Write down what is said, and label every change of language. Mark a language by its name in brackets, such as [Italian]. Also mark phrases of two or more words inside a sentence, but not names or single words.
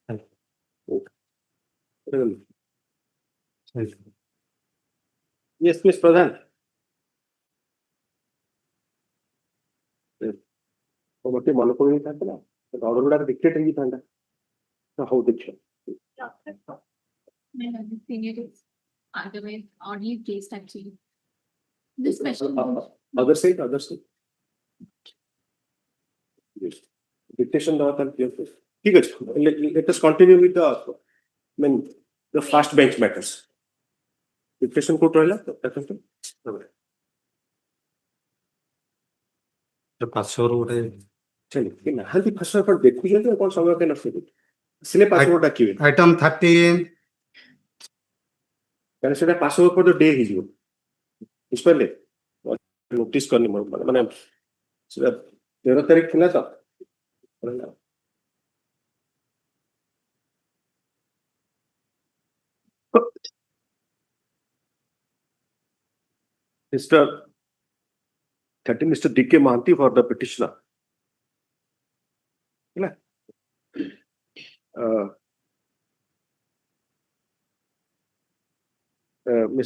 [English] Yes, Miss Pradhan. [Odia] ମୋତେ ମନେ ପଡିଥାନ୍ତା ନା ଅର୍ଡର ଗୁଡାକ ଡିକ୍ଟେଟ୍ ହେଇଥାନ୍ତା ହଉ ଦେଖିବା [English] other side yes dictation [Odia] ଦବା ତାହେଲେ ଠିକ ଅଛି [English] let us continue with the the first bench matters dictation [Odia] କୋଉଠି ରହିଲା ପାସୱାର୍ଡ ଗୋଟେ ନାହାନ୍ତି ପାସୱାର୍ଡ ଆପଣ ଦେଖୁଛନ୍ତି ଆଉ କଣ ସମୟ କାଇଁ ନଷ୍ଟ କରୁଛନ୍ତି ଆସିଲେ ପାସୱାର୍ଡ ଡାକିବେ ଆଇଟମ 13 କାରଣ ସେଟା [English] password for the day [Odia] ହେଇଯିବ ବୁଝିପାରିଲେ ନୋଟିସ କରିନି ମାନେ ସେଟା 13 ତାରିଖ ଥିଲା ତ Mr. D.K. [English] Mahanti for the petitioner. Ms.